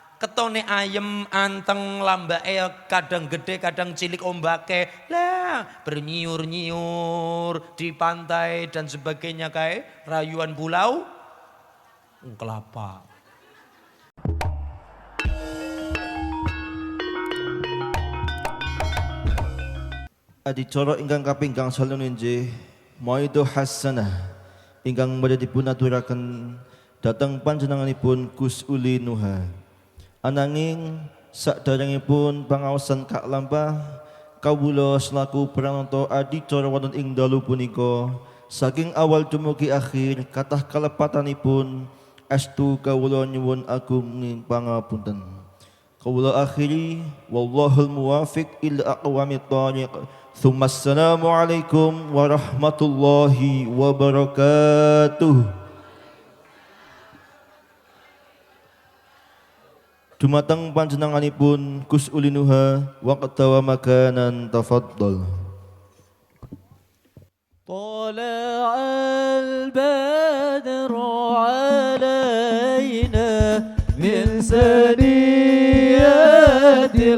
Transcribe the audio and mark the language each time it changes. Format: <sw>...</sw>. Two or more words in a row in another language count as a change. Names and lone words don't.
<jv>ketone ayem anteng lambake kadang gede kadang cilik ombake lah</jv> <id>bernyiur-nyiur di pantai dan sebagainya</id> <jv>kae rayuan pulau kelapa. Adicara ingkang kaping gangsal inggih mauidhah hasanah ingkang badhe dipun aturaken dhateng panjenenganipun Gus Uli Nuha. Ananging saderengipun pangaosan Kak Lampah kawula selaku pranata adicara wonten ing dalu punika saking awal dumugi akhir kathah kalepatanipun estu kawula nyuwun agung ing pangapunten. Kawula akhiri</jv> <ar>والله الموفق إلى أقوم الطريق. السلام عليكم ورحمة الله وبركاته.</ar> <jv>Dumateng panjenenganipun Gus Uli Nuha</jv> <ar>وقتا ومكانا تفضل. طلع البدر علينا من ثنيات</ar>